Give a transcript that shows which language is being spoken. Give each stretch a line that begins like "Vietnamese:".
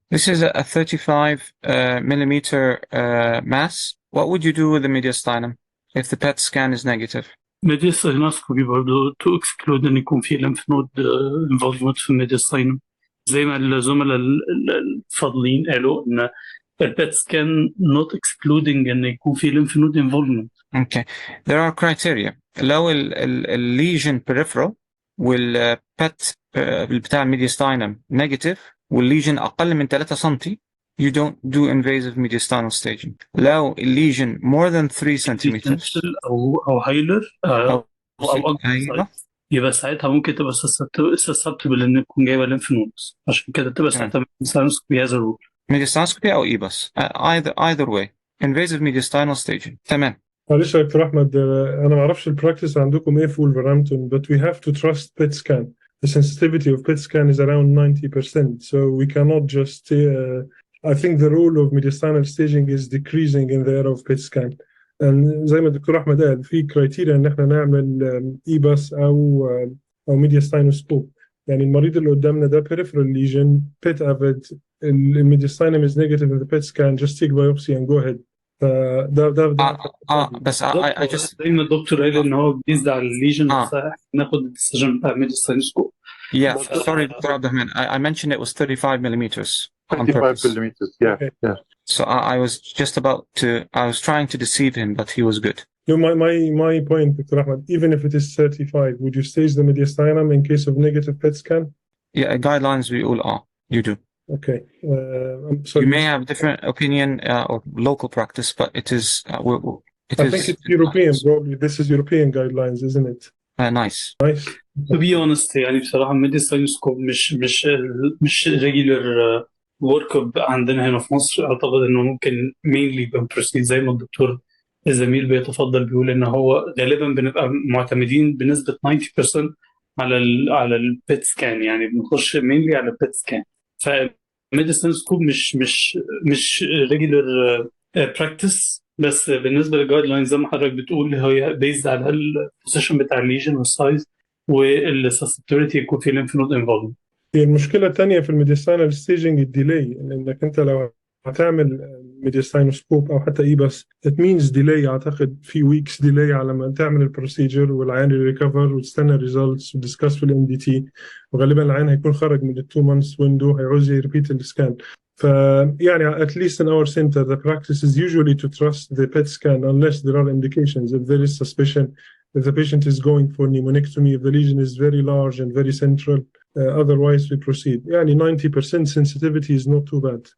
English: This is a 35 millimeter mass. What would you do with the mediastinum if the PET scan is negative? Mediastinoscopy
Arabic: برضه
English: to exclude
Arabic: ان يكون في
English: lymph node involvement
Arabic: في
English: mediastinum.
Arabic: زي ما الزملاء الفاضلين قالوا ان البيت سكان
English: not excluding
Arabic: ان يكون في lymph node involvement.
English: Okay. There are criteria.
Arabic: لو lesion peripheral والبت بتاع الميدياستاينم negative والليجن اقل من 3 سم
English: you don't do invasive mediastinal staging.
Arabic: لو
English: lesion more than 3 centimeters
Arabic: او هايلر او اكبر أيوة. يبقى ساعتها ممكن تبقى susceptible ان تكون جايبه lymph nodes، عشان كده تبقى ساعتها mediastinoscopy
English: as a rule. mediastinoscopy
Arabic: أو إيباس
English: either way invasive mediastinal staging.
Arabic: تمام. معلش يا دكتور أحمد، أنا ما أعرفش البراكتس عندكم إيه في ولفرهامبتون
English: but we have to trust PET scan. The sensitivity of PET scan is around 90%, so we cannot just I think the role of mediastinal staging is decreasing in the era of PET scan.
Arabic: زي ما الدكتور أحمد قال في كرايتيريا إن إحنا نعمل إيباس أو ميدياستاينوسكوب. يعني المريض اللي قدامنا ده
English: peripheral lesion PET avid الميدياستاينم is negative in the PET scan, just take biopsy and go ahead.
Arabic: فده بس
English: I just
Arabic: زي ما الدكتور قال ان هو بيزد على الليجن نفسها ناخد الديسيجن بتاع mediastinoscope.
English: Yeah, sorry, Dr. Abdelrahman. I mentioned it was 35 millimeters. 35 millimeters, yeah, okay. Yeah. So I was just about to, I was trying to deceive him, but he was good. No, my point, Dr. Ahmed, even if it is 35, would you stage the mediastinum in case of negative PET scan? Yeah, guidelines we all are. You do. Okay. I'm sorry. You may have different opinion or local practice, but it is. I think it's European, probably. This is European guidelines, isn't it? Nice. Nice. To be honest
Arabic: يعني بصراحة mediastinoscope مش
English: regular work up
Arabic: عندنا هنا في مصر. أعتقد إنه ممكن mainly يبقى proceed زي ما الدكتور الزميل بيتفضل بيقول إن هو غالبا بنبقى معتمدين بنسبة 90% على البيت سكان، يعني بنخش mainly على البيت سكان. ف mediastinoscope مش
English: regular practice.
Arabic: بس بالنسبة للجايد لاين زي ما حضرتك بتقول هي based على البوزيشن بتاع الليجن والسايز والسسبتوريتي يكون في lymph node involvement. هي المشكلة الثانية في الميدياستاينال ستيجنج الديلي، لأنك أنت لو هتعمل ميدياستاينوسكوب أو حتى إيباس
English: it means delay.
Arabic: أعتقد في weeks delay على ما تعمل البروسيجر والعيان يريكفر وتستنى results وتدسكس في الام دي تي، وغالبا العيان هيكون خرج من ال 2 months window هيعوز يريبيت السكان.
English: يعني at least in our center the practice is usually to trust the PET scan unless there are indications. If there is suspicion, if the patient is going for pneumonectomy, if the lesion is very large and very central, otherwise we proceed. يعني 90% sensitivity is not too bad.